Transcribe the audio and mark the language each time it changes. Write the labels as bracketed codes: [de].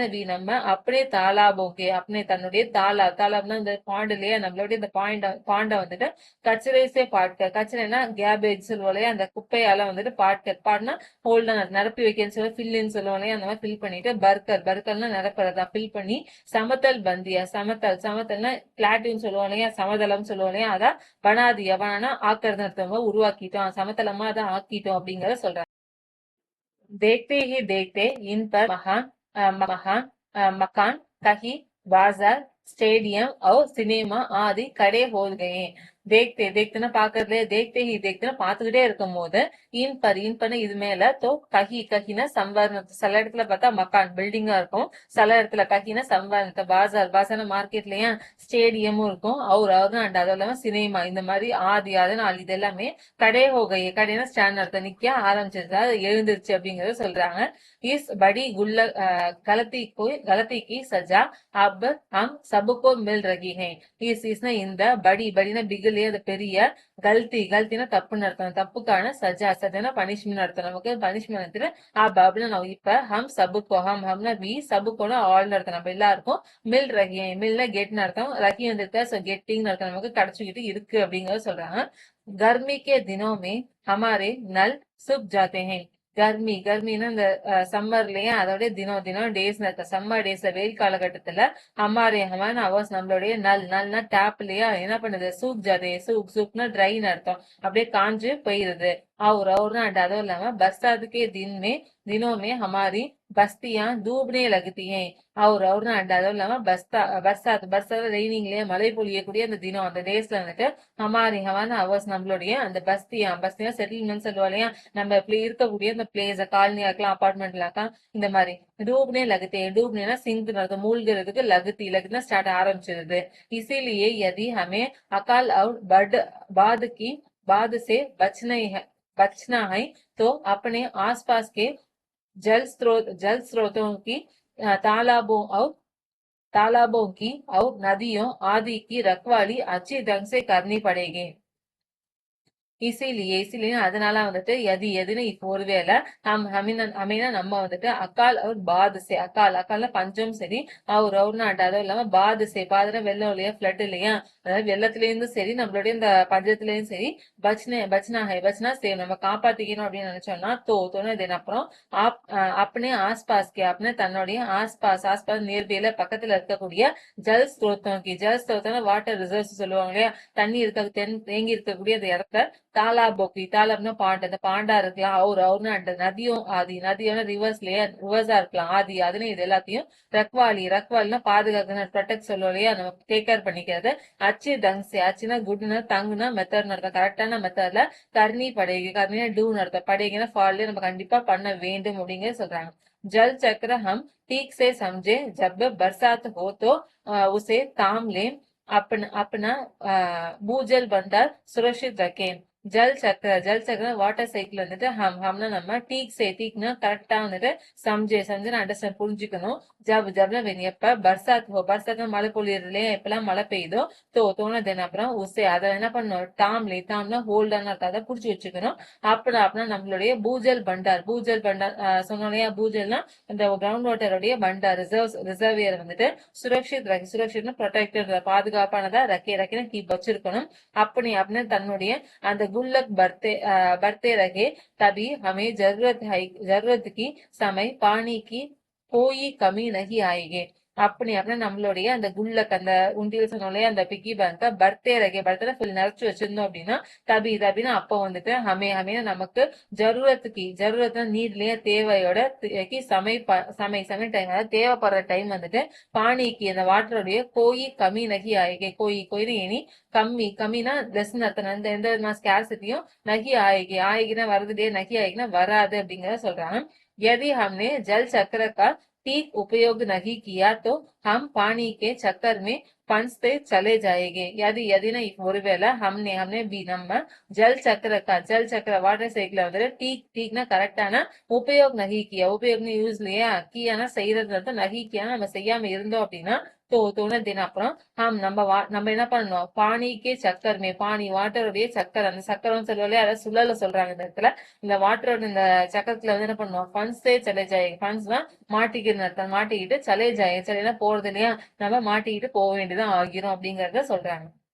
[ta] நம்ம அப்படியே தாலாபோக்கே அப்படியே தன்னுடைய தாலாப்னா இந்த பாண்டுலயே நம்மளுடைய இந்த பாண்டை வந்துட்டு கச்சரேசே கச்சரைனா கேபேஜ் சொல்லுவோம் அந்த குப்பையால வந்துட்டு பாட்னா ஹோல்டா நிரப்பி வைக்கன்னு சொல்லுவோம் ஃபில்லுன்னு சொல்லுவோம் அந்த மாதிரி ஃபில் பண்ணிட்டு பர்கர்னா நிரப்புறதா ஃபில் பண்ணி சமத்தல் பந்தியா சமத்தல்னா பிளாட்டின்னு சொல்லுவோம் இல்லையா சமதளம் சொல்லுவோம் இல்லையா அதான் பனாதியா ஆக்கிறது அர்த்தமா உருவாக்கிட்டோம் சமதளமா அதை ஆக்கிட்டோம் அப்படிங்கறத சொல்றாங்க. [hi] देखते ही देखते इन पर महान मकान कहीं बाजार स्टेडियम और सिनेमा आदि खड़े हो गए. [ta] தேக்தே தேக்தேன்னா பாக்குறதுல, தேக்தே ஹி தேக்தேன்னா பாத்துக்கிட்டே இருக்கும் போது, இன் பர் இது மேல, தோ கஹி கஹினா சம்வர்ணம். சில இடத்துல பார்த்தா மக்கான் பில்டிங்கா இருக்கும், சில இடத்துல கஹினா சம்வர்ணத்தை பாசார் பாசான மார்க்கெட்லயும் ஸ்டேடியமும் இருக்கும், அவர் அண்ட் அதுவும் இல்லாம சினிமா இந்த மாதிரி ஆதி அதனால் இது எல்லாமே கடை ஹோகையே, கடைனா ஸ்டாண்ட் அர்த்தம், நிக்க ஆரம்பிச்சிருச்சு, அது எழுந்துருச்சு அப்படிங்கறத சொல்றாங்க. [hi] இஸ் படி குல்ல गलती की सजा अब हम सबको मिल रही है. [ta] इसना இந்த படினா பிகிலே அது பெரிய, கல்த்தினா தப்புன்னு அர்த்தம், தப்புக்கான சஜானா பனிஷ்மெண்ட் அர்த்தம், நமக்கு பனிஷ்மெண்ட் எடுத்துட்டு அப்படின்னு நம்ம இப்ப ஹம்னா வி சபுக்கோனா ஆல் அர்த்தம், நம்ம எல்லாருக்கும் மில் ரஹி, மில்ல கெட்னு அர்த்தம், ரஹி வந்துருக்க சோ கெட்டிங் அர்த்தம், நமக்கு கிடைச்சுக்கிட்டு இருக்கு அப்படிங்கறத சொல்றாங்க. [hi] गर्मी के दिनों में हमारे नल सूख जाते हैं. [ta] கர்மின்னா இந்த சம்மர்லயே அதோட தினம் டேஸ் சம்மர் டேஸ்ல வெயில் காலகட்டத்துல ஹமாரே அவர்ஸ் நம்மளுடைய நல்னா டேப்லயே என்ன பண்ணுது, சூக்னா ட்ரைன்னு அர்த்தம், அப்படியே காஞ்சு போயிருது. [hi] அவர்னா [ta] அதுவும் இல்லாம [hi] பர்சாத்துக்கே தினோமே ஹமாரி பஸ்தியா டூப்னே லகுத்தியே. [ta] அவர்னா அதுவும் இல்லாம பர்சாத் ரெய்னிங்லயே மழை பொழியக்கூடிய அந்த தினம் அந்த டேஸ்ல வந்துட்டு ஹமாரி அவர்ஸ் நம்மளுடைய அந்த பஸ்தியா செட்டில்மெண்ட் சொல்லுவா இல்லையா, நம்ம இப்படி இருக்கக்கூடிய இந்த பிளேஸ் காலனியா இருக்கலாம், அபார்ட்மெண்ட்ல இருக்கலாம், இந்த மாதிரி [hi] डूबने लगते हैं. [ta] डूबने सिंक மூழ்கிறதுக்கு லகுத்தினா ஸ்டார்ட் ஆரம்பிச்சிருது. [hi] इसीलिए यदि हमें अकाल और बाद से बचना है तो अपने आसपास के जल स्रोतों की, तालाबों की और नदियों आदि की रखवाली अच्छी ढंग से करनी पड़ेगी. [ta] இசிலியே அதனால வந்துட்டு எதுன்னு இப்போ ஒருவேளை அமீனா நம்ம வந்துட்டு அக்கால் அவர் பாதுசே, அக்கால்ல பஞ்சம் சரி, அவர்னா அதுவும் இல்லாம பாதுசே வெள்ளம் இல்லையா, பிளட் இல்லையா, அதாவது வெள்ளத்துல இருந்தும் சரி நம்மளுடைய இந்த பஞ்சத்துல இருந்தும் சரி, பச்னா சரி நம்ம காப்பாத்திக்கணும் அப்படின்னு நினைச்சோம்னா தோணு அப்புறம் அப்பனே ஆஸ்பாஸ்கே அப்படின்னு தன்னுடைய ஆஸ்பாஸ் நியர்பைல பக்கத்துல இருக்கக்கூடிய ஜல் ஸ்ரோத்தம் வாட்டர் ரிசர்வ்ஸ் சொல்லுவாங்க இல்லையா, தண்ணி தேங்கி இருக்கக்கூடிய அந்த இடத்த தாலாப்னா பாண்ட், அந்த பாண்டா இருக்கலாம், அவர்னா அந்த நதியோட ரிவர்ஸா இருக்கலாம், அதுன்னு இது எல்லாத்தையும் ரக்வாலினா பாதுகாக்கணும், ப்ரொடெக்ட் சொல்லுவோம் இல்லையா, நம்ம டேக் கேர் பண்ணிக்கிறது. அச்சுனா குட்னா தங்குனா மெத்தட் அர்த்தம், கரெக்டான மெத்தட்ல கர்னி கர்னினா டூன்னு அர்த்தம், படைகினா ஃபாலோ நம்ம கண்டிப்பா பண்ண வேண்டும் அப்படிங்கறது சொல்றாங்க. [hi] जल चक्र हम ठीक से समझे, जब बरसात हो तो उसे थाम लें, अपना भूजल भंडार सुरक्षित रखें. [ta] ஜல் சக்கர வாட்டர் சைக்கிள் வந்துட்டு ஹம்னா நம்ம டீக்னா கரெக்டா வந்துட்டு சம்ஜே அண்டர்ஸ்டாண்ட் புரிஞ்சுக்கணும். ஜப்னா எப்ப பர்சாத் மழை பொழியறது இல்லையா, எப்பெல்லாம் மழை பெய்யுதோ தோணுதுன்னு அப்புறம் அதை என்ன பண்ணணும், தாம்னா ஹோல்டான அதை புடிச்சு வச்சுக்கணும். அப்படின்னா நம்மளுடைய பூஜல் பண்டார் சொன்னோம் இல்லையா, பூஜல்னா இந்த கிரவுண்ட் வாட்டருடைய பண்டார் ரிசர்வியர் வந்துட்டு சுரக்ஷித் ப்ரொடெக்டட் பாதுகாப்பானதா ரக்கே கீப் வச்சிருக்கணும். அப்படின்னு தன்னுடைய அந்த [hi] गुल्लक बढ़ते रहे, तभी हमें जरूरत की समय पानी की कोई कमी नहीं आएगी. [ta] அப்படின்னா நம்மளுடைய அந்த குல்லக் அந்த உண்டியல் சொன்னோம்ல அந்த பிக்கி பேங்க பர்த்தே ஃபுல் நிறைச்சு வச்சிருந்தோம் அப்படின்னா தபினா அப்போ வந்துட்டு ஹமே நமக்கு ஜருரத் நீர்லயே தேவையோட சமை டைம், அதாவது தேவைப்படுற டைம் வந்துட்டு பானிக்கு அந்த வாட்டருடைய கோயி கம்மி நகி ஆயிகே, கோயின்னு இனி கம்மினா லெஸ் அர்த்தம், எந்த விதமான ஸ்கேர்சிட்டியும் நகி ஆயிகினா வருது, நகி ஆயிகினா வராது அப்படிங்கறத சொல்றாங்க. [hi] यदि हमने जल चक्र का ठीक उपयोग नहीं किया तो हम पानी के चक्कर में फंसते चले जाएंगे. [ta] यदि ஒருவேளை [hi] हमने भी [ta] நம்ம ஜல் சக்கர வாட்டர் சைக்கிள் வந்துட்டு டீக்னா கரெக்டான உபயோக் நகி கியா, உபயோக்னு யூஸ் இல்லையா, கியானா செய்யறது, நகி கியானா நம்ம செய்யாம இருந்தோம் அப்படின்னா தோணுதுன்னு அப்புறம் நம்ம என்ன பண்ணணும், பானிக்கே சக்கரமே வாட்டருடைய சக்கரம், அந்த சக்கரம் சொல்லுவோம் அதை சுழல சொல்றாங்க இந்த இடத்துல, இந்த வாட்டரோட இந்த சக்கரத்துல வந்து என்ன பண்ணுவோம், ஃபன்ஸே ஃபன்ஸ்னா மாட்டிக்கிட்டு சலேனா போறது இல்லையா, நம்ம மாட்டிக்கிட்டு போக வேண்டியதான் ஆகிரும் அப்படிங்கறத சொல்றாங்க.